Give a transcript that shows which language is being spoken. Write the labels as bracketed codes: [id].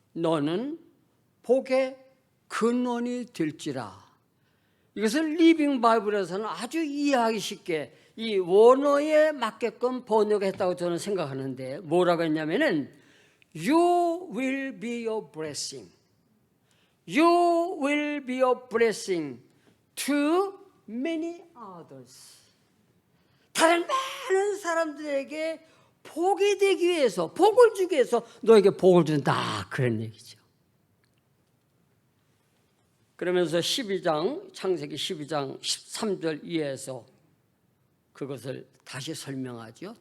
[ko] 너는 복의 근원이 될지라. 이것을 리빙 바이블에서는 아주 이해하기 쉽게 이 원어에 맞게끔 번역했다고 저는 생각하는데 뭐라고 했냐면은 [en] You will be a blessing. You will be a blessing to many others. [ko] 다른 많은 사람들에게 복이 되기 위해서, 복을 주기 위해서 너에게 복을 준다. 그런 얘기죠. 그러면서 창세기 12장 13절 이하에서 그것을 다시 설명하죠.